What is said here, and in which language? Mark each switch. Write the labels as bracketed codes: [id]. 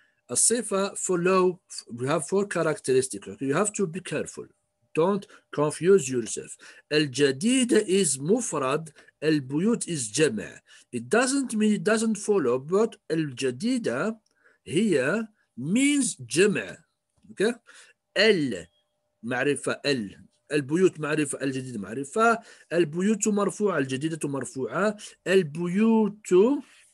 [en] الصفة follow. We have 4 characteristics. Okay? You have to be careful. Don't confuse yourself. [ar] الجديدة is مفرد. البيوت is جمع. [en] It doesn't mean it doesn't follow, but [ar] الجديدة هي [en] means جمع. [ar] Okay? المعرفة البيوت معرفة. الجديدة معرفة. البيوت مرفوعة. الجديدة مرفوعة. البيوت.